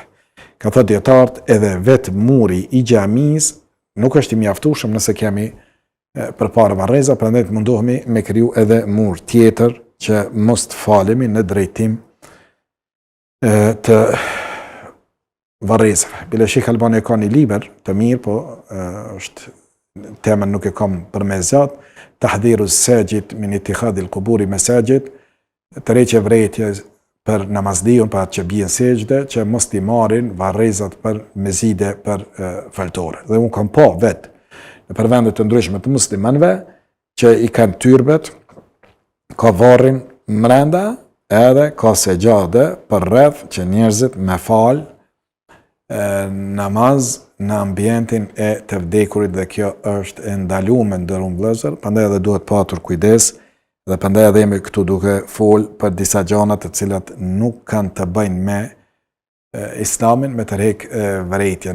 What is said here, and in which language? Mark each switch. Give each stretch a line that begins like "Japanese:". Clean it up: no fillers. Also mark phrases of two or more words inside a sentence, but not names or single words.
Albanian: Ka thënë dietarët edhe vetë muri i xhamisë nuk është i mjaftueshëm nëse kemi përpara varreza, prandaj mundohemi me kriju edhe mur tjetër që mos të falemi në drejtim të varrezave. Bile Sheikh Albani ka një libër të mirë, po është temën nuk e kam për me zjat,
Arabic: تحذير الساجد من اتخاذ القبور مساجد,
Albanian: tërheqje vrejtje për namazdiun, për atë që bien sejdë, që mos t'i marrin varrezat për mezide për faltore. Dhe unë kam pa vetë në për vendet të ndryshme të muslimanëve që i kanë tyrbet, ka varrin mrenda, edhe ka sejdë për rreth që njerëzit me fal namaz në ambientin e të vdekurit dhe kjo është e ndaluar me ndërum vëllezër, prandaj edhe duhet patur kujdes dhe prandaj edhe jemi këtu duke fol për disa gjëra të cilat nuk kanë të bëjnë me islamin, me tërheq vërejtjen.